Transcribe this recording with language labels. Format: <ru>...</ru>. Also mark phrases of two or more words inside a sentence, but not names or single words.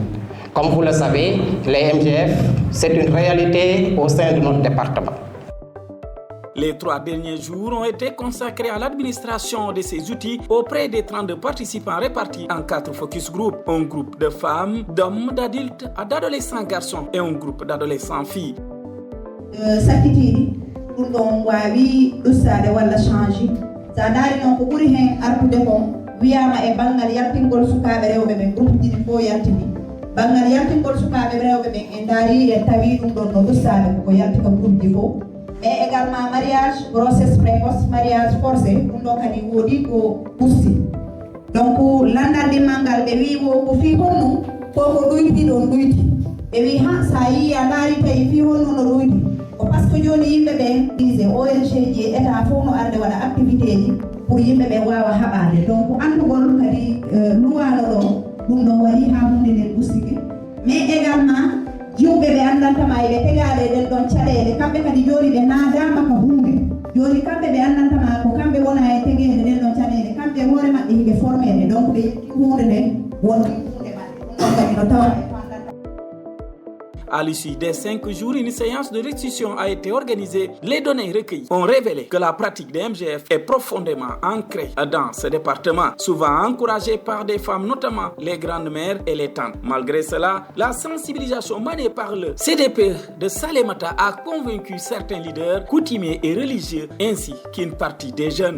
<fr>Comme vous le savez, les MGF, c'est une réalité au sein de notre département. Les 3 derniers jours ont été consacrés à l'administration de ces outils auprès des 32 participants répartis en 4 focus groups. Un groupe de femmes, d'hommes, d'adultes, d'adolescents garçons et un groupe d'adolescents filles.</fr> <ff>Sakitiri, ɗum ɗon wawi ɗussade walla change. Sa daari noon ko ɓuri hen artude ko wiyama e banggal yaltingol sukaɓe rewɓe ɓen groupe ɗiɗi fof yaltini. Banggal yaltingol sukaɓe rewɓe ɓen en daari en tawi ɗum ɗon no ɗussade koko yalti ko groupe ɗi fof.</ff> <fr>Mais également mariage, grossesse précoce, mariage forcé,</fr> <ff>ɗum ɗo kadi woodi ko ɓusti. Donc landalde mangal ɓe wi ko fi honno koko ɗoyti ɗon ɗoyti. Ɓe wi ha sa yi a laari tawi fi honno no ɗoyti. Ko</ff> <fr>par ce que</fr> <ff>joni yimɓe ɓen dise ONG ji e état fof no arde waɗa activité ji pour yimɓe ɓen wawa haɓade. Donc andugol kadi luwano ɗo ɗum ɗo waɗi ha hunde nden ɓustike.</ff> <fr>Mais également</fr> <ff>yimɓe ɓe andantama eɓe tegale ɗen ɗon caɗele kamɓe kadi joni ɓe naadama ko hunde joni kamɓe ɓe andantama ko kamɓe wona e tegede ɗen ɗon caɗele kamɓe hoore maɓɓe hiɓe formede donc ɓe yetti hunde nden wonɗi hunde maɓɓe ɗum ɗon kadi no tawa.</ff> <fr>À l'issue des 5 jours, une séance de restitution a été organisée. Les données recueillies ont révélé que la pratique des MGF est profondément ancrée dans ce département, souvent encouragée par des femmes, notamment les grandes-mères et les tantes. Malgré cela, la sensibilisation menée par le CDP de Salémata a convaincu certains leaders coutumiers et religieux, ainsi qu'une partie des jeunes.</fr>